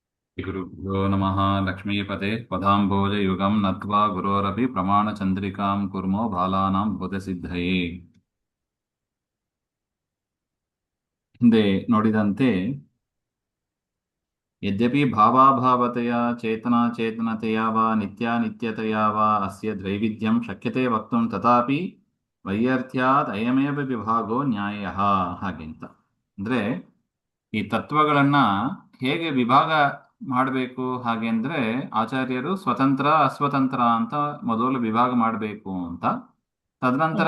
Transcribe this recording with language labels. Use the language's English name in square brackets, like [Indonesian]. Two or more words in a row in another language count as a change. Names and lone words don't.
[Sanskrit] गुरुभ्यो नमः लक्ष्मीपते पदाम्भोजयुगं नत्वा गुरोरपि प्रमाणचन्द्रिकां कुर्मो बालानां बोधसिद्धये. [Kannada] ಹಿಂದೆ ನೋಡಿದಂತೆ [Sanskrit] यद्यपि भावाभावतया चेतनाचेतनतया वा नित्यानित्यतया वा अस्य ದ್ವೈವಿಧ್ಯಂ ಶಕ್ಯತೆ ವಕ್ತುಂ ತಥಾಪಿ ವೈಯರ್ಥ್ಯಾತ್ ಅಯಮೇವ ವಿಭಾಗೋ ನ್ಯಾಯಃ ಹಾಗೆಂತ. [Kannada] ಅಂದರೆ ಈ ತತ್ವಗಳನ್ನ ಹೇಗೆ ವಿಭಾಗ ಮಾಡಬೇಕು ಹಾಗೆ ಅಂದ್ರೆ ಆಚಾರ್ಯರು ಸ್ವತಂತ್ರ ಅಸ್ವತಂತ್ರ ಅಂತ ಮೊದಲು ವಿಭಾಗ ಮಾಡಬೇಕು ಅಂತ, ತದನಂತರ